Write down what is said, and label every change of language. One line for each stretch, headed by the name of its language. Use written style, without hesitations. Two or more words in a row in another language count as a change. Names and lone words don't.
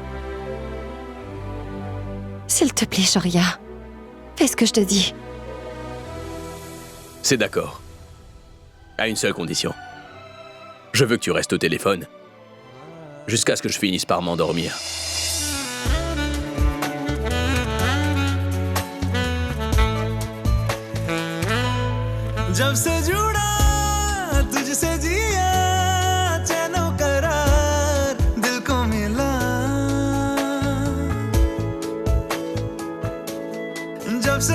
French: S'il te plaît, Shaurya, fais ce que je te dis. C'est d'accord. À une seule condition. Je veux que tu restes au téléphone jusqu'à ce que je finisse par m'endormir.
Hindi: जब से जुड़ा तुझसे जिया चैनो करार दिल को मिला जब से